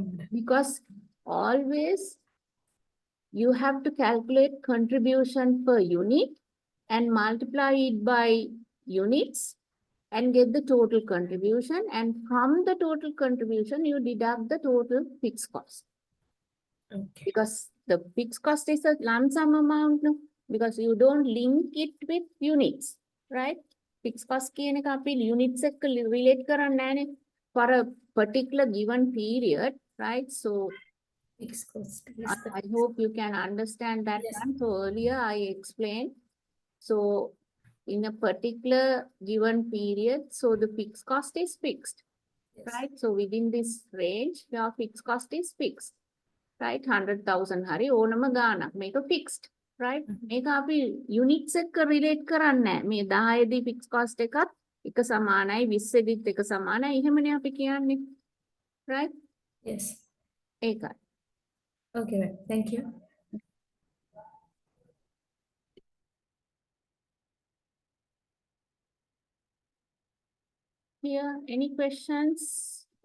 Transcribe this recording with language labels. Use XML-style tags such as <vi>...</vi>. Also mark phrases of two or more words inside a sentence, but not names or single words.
<en>Because always you have to calculate contribution per unit and multiply it by units and get the total contribution. And from the total contribution, you deduct the total fixed cost. Okay. Because the fixed cost is a lump sum amount, no? Because you don't link it with units, right? Fixed cost</en> <si>කියන එක අපි</si> <en>units එක්ක relate</en> <si>කරන්නේ නැහැනේ</si> <en>for a particular given period, right? So Fixed cost. I hope you can understand that. Yes. One. So earlier I explained. So in a particular given period, so the fixed cost is fixed, Yes. right? So within this range, your fixed cost is fixed, right?</en> <si>100,000 hari ඕනම ගාණක් මේක</si> <en>fixed, right?</en> <si>මේක අපි units එක්ක relate කරන්නේ නැහැ. මේ 10 දී</si> <en>fixed cost</en> <si>එකත් එක සමානයි 20 දිත් එක සමානයි එහෙමනේ අපි කියන්නේ.</si> <en>right? Yes.</en> <si>Eka.</si> <en>Okay, ma'am. Thank you. Here, any questions?</en>